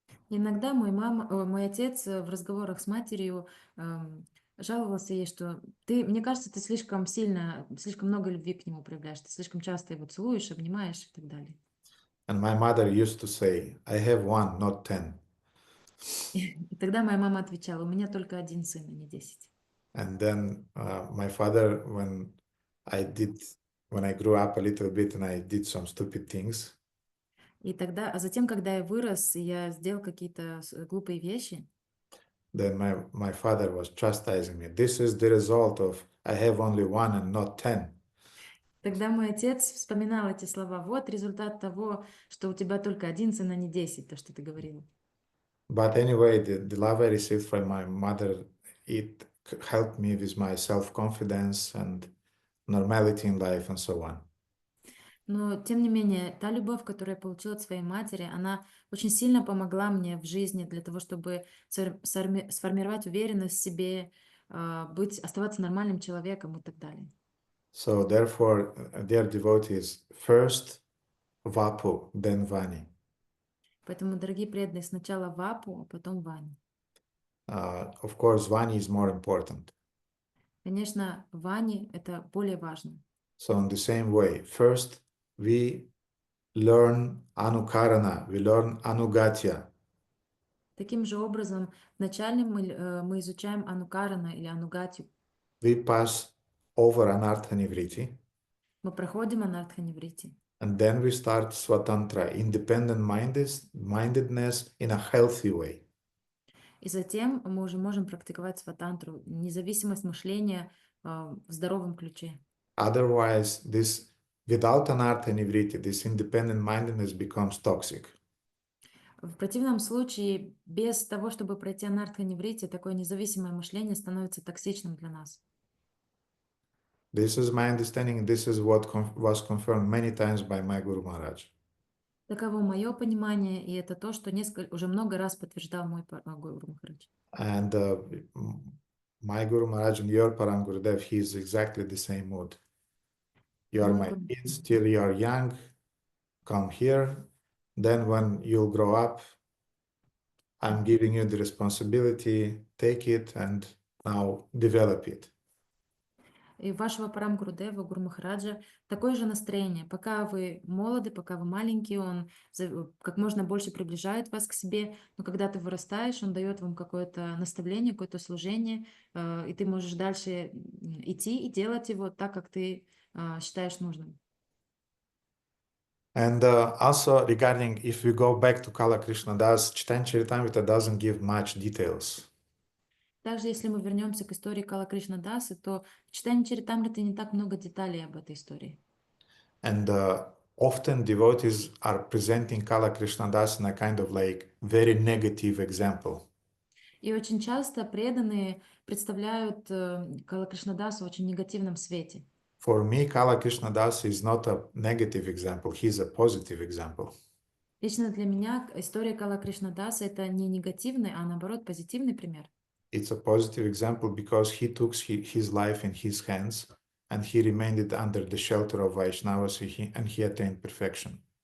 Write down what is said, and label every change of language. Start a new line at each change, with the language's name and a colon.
Russian: Иногда мой отец в разговорах с матерью жаловался ей, что мне кажется, ты слишком много любви к нему проявляешь, ты слишком часто его целуешь, обнимаешь и так далее.
English: And my mother used to say, I have one, not 10.
Russian: И тогда моя мама отвечала, у меня только один сын, а не 10.
English: And then my father, when I grew up a little bit and I did some stupid things,
Russian: А затем, когда я вырос, я сделал какие-то глупые вещи,
English: then my father was chastising me. This is the result of I have only one and not 10.
Russian: тогда мой отец вспоминал эти слова. Вот результат того, что у тебя только один сын, а не 10, то, что ты говорил.
English: But anyway, the love I received from my mother, it helped me with my self-confidence and normality in life and so on.
Russian: Но, тем не менее, та любовь, которую я получила от своей матери, она очень сильно помогла мне в жизни для того, чтобы сформировать уверенность в себе, оставаться нормальным человеком и так далее.
English: So therefore, dear devotees, first Vapu, then Vani.
Russian: Поэтому, дорогие преданные, сначала Вапу, а потом Вани.
English: Of course, Vani is more important.
Russian: Конечно, Вани — это более важно.
English: So in the same way, first we learn Anukarana, we learn ānugatya.
Russian: Таким же образом, вначале мы изучаем Анукарана или Анугатью.
English: We pass over Anartha-nivritti.
Russian: Мы проходим Анартха-ниврити.
English: And then we start Swatantra, independent mindedness in a healthy way.
Russian: И затем мы уже можем практиковать сватантру, независимость мышления в здоровом ключе.
English: Otherwise, this without anartha nivritti, this independent mindedness becomes toxic.
Russian: В противном случае, без того, чтобы пройти анартха-неврити, такое независимое мышление становится токсичным для нас.
English: This is my understanding, and this is what was confirmed many times by my Guru Maharaj.
Russian: Таково мое понимание, и это то, что уже много раз подтверждал мой Гуру Махарадж.
English: And my Guru Maharaj and your Param Gurudev, he is exactly the same mood. You are my kids, till you are young, come here. Then when you'll grow up, I'm giving you the responsibility, take it and now develop it.
Russian: И вашего Парам Гурудева, Гуру Махараджа, такое же настроение. Пока вы молоды, пока вы маленькие, он как можно больше приближает вас к себе, но когда ты вырастаешь, он дает вам какое-то наставление, какое-то служение, и ты можешь дальше идти и делать его так, как ты считаешь нужным.
English: And also regarding, if we go back to Kala Krishna Das, Chaitanya Charitamrita doesn't give much details.
Russian: Также, если мы вернемся к истории Кала Кришна Дасы, то в читании Чаритамриты не так много деталей об этой истории.
English: And often devotees are presenting Kala Krishna Das in a kind of like very negative example.
Russian: И очень часто преданные представляют Кала Кришна Дасу в очень негативном свете.
English: For me, Kala Krishna Das is not a negative example, he's a positive example.
Russian: Лично для меня история Кала Кришна Даса это не негативный, а наоборот позитивный пример.
English: It's a positive example because he took his life in his hands and he remained under the shelter of Vaishnavas and he attained perfection.